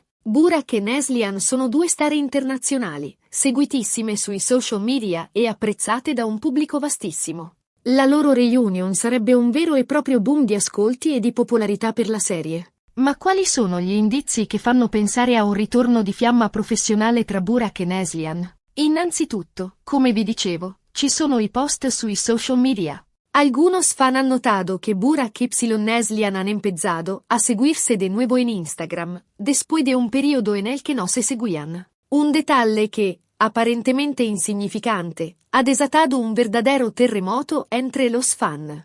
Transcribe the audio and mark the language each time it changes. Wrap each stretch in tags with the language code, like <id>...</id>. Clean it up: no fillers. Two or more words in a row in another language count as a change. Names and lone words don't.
<it>Burak e Neslihan sono due star internazionali, seguitissime sui social media e apprezzate da un pubblico vastissimo. La loro reunion sarebbe un vero e proprio boom di ascolti e di popolarità per la serie. Ma quali sono gli indizi che fanno pensare a un ritorno di fiamma professionale tra Burak e Neslihan? Innanzitutto, come vi dicevo, ci sono i post sui social media.</it> <es>Algunos fan han notado que Burak y Neslihan han empezado a seguirse de nuevo en Instagram, después de un periodo en el que no se seguían. Un detalle que, aparentemente insignificante, ha desatado un verdadero terremoto entre los fan.</es>